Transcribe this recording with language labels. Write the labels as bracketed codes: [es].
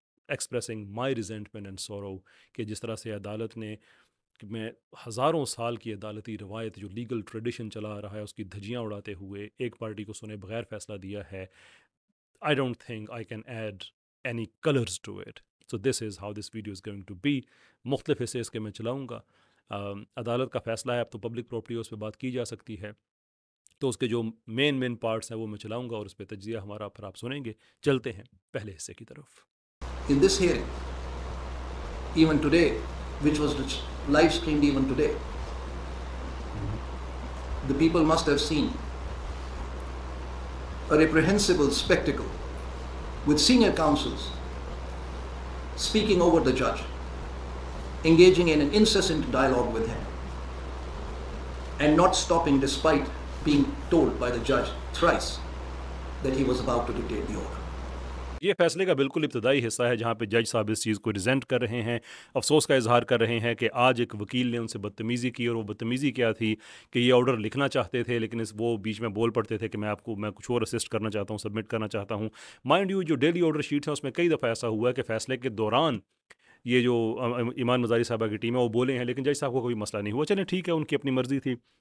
[en] expressing my resentment and sorrow, [ur] کہ جس طرح سے عدالت نے، کہ میں ہزاروں سال کی عدالتی روایت جو لیگل ٹریڈیشن چلا آ رہا ہے اس کی دھجیاں اڑاتے ہوئے ایک پارٹی کو سنے بغیر فیصلہ دیا ہے۔ [en] I don't think I can add any colors to it. So this is how this video is going to be. [ur] مختلف حصے اس کے میں چلاؤں گا۔ عدالت کا فیصلہ ہے، اب تو پبلک پراپرٹی اس پہ بات کی جا سکتی ہے، تو اس کے جو مین پارٹس ہیں وہ میں چلاؤں گا اور اس پہ تجزیہ ہمارا پھر آپ سنیں گے۔ چلتے ہیں پہلے حصے کی طرف۔ [en] In this hearing, even today, which was live streamed even today, the people must have seen a reprehensible spectacle with senior counsels speaking over the judge, engaging in an incessant dialogue with him, and not stopping despite being told by the judge thrice that he was about to dictate the order. [ur] یہ فیصلے کا بالکل ابتدائی حصہ ہے جہاں پہ جج صاحب اس چیز کو ریزینٹ کر رہے ہیں، افسوس کا اظہار کر رہے ہیں کہ آج ایک وکیل نے ان سے بدتمیزی کی، اور وہ بدتمیزی کیا تھی کہ یہ آرڈر لکھنا چاہتے تھے لیکن وہ بیچ میں بول پڑتے تھے کہ میں کچھ اور اسسٹ کرنا چاہتا ہوں، سبمٹ کرنا چاہتا ہوں۔ [en] mind you, [ur] جو ڈیلی آرڈر شیٹس ہیں اس میں کئی دفعہ ایسا ہوا ہے کہ فیصلے کے دوران یہ جو ایمان مزاری صاحبہ کی ٹیم ہے وہ بولے ہیں لیکن جج صاحب کو کوئی مسئلہ نہیں ہوا، چلیں ٹھیک ہے، ان کی اپنی مرضی تھی۔